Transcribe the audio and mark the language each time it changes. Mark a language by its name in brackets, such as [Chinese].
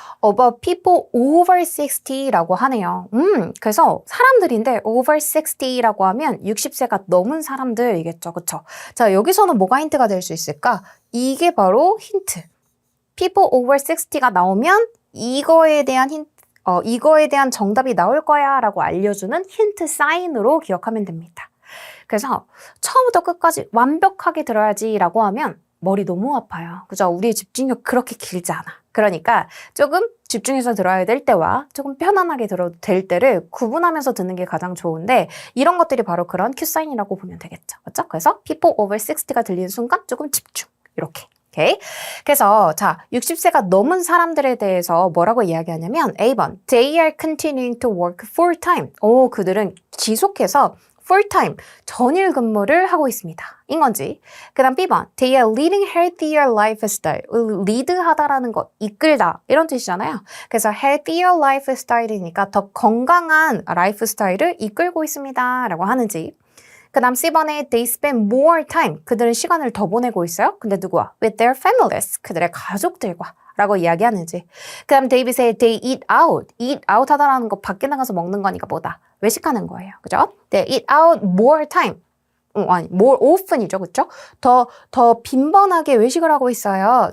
[English] About people over 60라고 하네요. [Korean] 그래서 사람들인데 [English] over 60 [Korean] 라고 하면 60세가 넘은 사람들이겠죠. 그쵸? 자, 여기서는 뭐가 힌트가 될 수 있을까? 이게 바로 힌트. [English] people over 60 [Korean] 가 나오면 이거에 대한 정답이 나올 거야 라고 알려주는 힌트 사인으로 기억하면 됩니다. 그래서 처음부터 끝까지 완벽하게 들어야지 라고 하면 머리 너무 아파요. 그죠? 우리의 집중력 그렇게 길지 않아. 그러니까 조금 집중해서 들어야 될 때와 조금 편안하게 들어도 될 때를 구분하면서 듣는 게 가장 좋은데 이런 것들이 바로 그런 큐 사인이라고 보면 되겠죠. 그렇죠? 그래서 [English] people over 60 [Korean] 가 들리는 순간 조금 집중. 이렇게. 오케이. 그래서 자 60세가 넘은 사람들에 대해서 뭐라고 이야기하냐면 A번 [English] They are continuing to work full time. [Korean] 그들은 지속해서 [English] full time [Korean] 전일 근무를 하고 있습니다. 인 건지. 그 다음 B번 [English] They are leading healthier lifestyle. [Korean] 리드하다라는 것, 이끌다 이런 뜻이잖아요. 그래서 [English] healthier lifestyle [Korean] 이니까 더 건강한 라이프스타일을 이끌고 있습니다. 라고 하는지. 그 다음 C번에 [English] they spend more time. [Korean] 그들은 시간을 더 보내고 있어요. 근데 누구와? [English] With their families. [Korean] 그들의 가족들과 라고 이야기하는지. 그 다음 데이빗의 [English] they eat out. [Korean] eat out 하다라는 거 밖에 나가서 먹는 거니까 뭐다? 외식하는 거예요. 그죠? [English] They eat out more time. [Korean] 아니, [English] more often [Korean] 이죠. 그쵸? 더 빈번하게 외식을 하고 있어요.